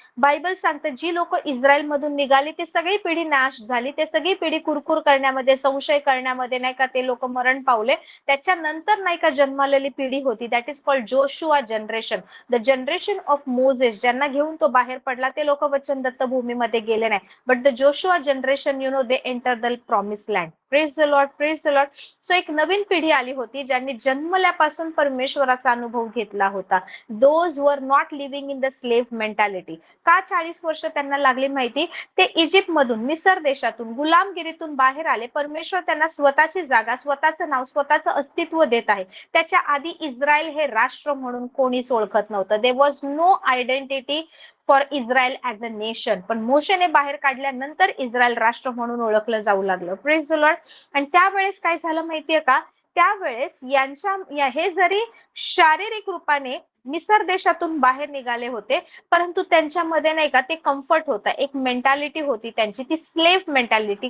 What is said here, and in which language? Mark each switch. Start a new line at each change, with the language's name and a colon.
Marathi: Bible सांगतं जी लोक Israel मधून निघाली ती सगळी पिढी नाश झाली. ते सगळी पिढी कुरकुर करण्यामध्ये, संशय करण्यामध्ये नाही का ते लोक मरण पावले. त्याच्यानंतर नाही का जन्मालेली पिढी होती,
English: That is called Joshua generation, the generation of Moses.
Marathi: ज्यांना घेऊन तो बाहेर पडला ते लोक वचनदत्त भूमीमध्ये गेले नाही.
English: But the Joshua generation they enter the promise land. Praise the lord, praise the lord.
Marathi: So एक नवीन पिढी आली होती ज्यांनी जन्मल्यापासून परमेश्वराचा अनुभव घेतला होता.
English: Those were not living in the slave mentality.
Marathi: का 40 वर्ष त्यांना लागली माहिती? ते इजिप्त मधून, मिसर देशातून, गुलामगिरीतून बाहेर आले. परमेश्वर त्यांना स्वतःची जागा, स्वतःचं नाव, स्वतःचं अस्तित्व देत आहे. त्याच्या आधी इस्रायल हे राष्ट्र म्हणून कोणीच ओळखत नव्हतं.
English: There was no identity for Israel as a nation.
Marathi: पण मोशेने बाहेर काढल्यानंतर इस्रायल राष्ट्र म्हणून ओळखलं जाऊ लागलं.
English: Praise the lord.
Marathi: आणि त्यावेळेस काय झालं माहितीये का? त्यावेळेस हे जरी शारीरिक रूपाने मिसर देशातून बाहेर निघाले होते, परंतु त्यांच्यामध्ये नाही का ते कम्फर्ट होता, एक मेंटॅलिटी होती त्यांची, ती स्लेव्ह मेंटॅलिटी.